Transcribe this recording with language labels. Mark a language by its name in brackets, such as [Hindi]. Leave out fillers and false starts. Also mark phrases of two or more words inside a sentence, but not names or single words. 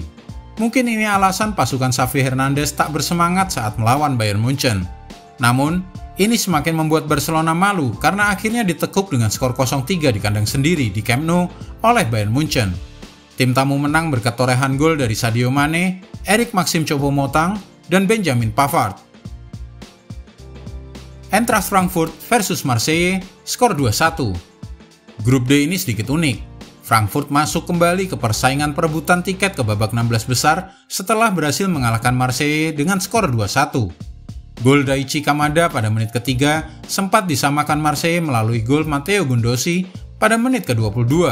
[Indonesian] Mungkin ini alasan pasukan Xavi Hernandez tak bersemangat saat melawan Bayern Munchen. Namun, ini semakin membuat Barcelona malu karena akhirnya ditekuk dengan skor 0-3 di kandang sendiri di Camp Nou oleh Bayern Munchen. Tim tamu menang berkat torehan gol dari Sadio Mane, Eric Maxim Choupo-Moting, dan Benjamin Pavard. Eintracht Frankfurt versus Marseille, skor 2-1. Grup D ini sedikit unik. Frankfurt masuk kembali ke persaingan perebutan tiket ke babak 16 besar setelah berhasil mengalahkan Marseille dengan skor 2-1. Gol Daichi Kamada pada menit ketiga sempat disamakan Marseille melalui gol Matteo Guendouzi pada menit ke-22.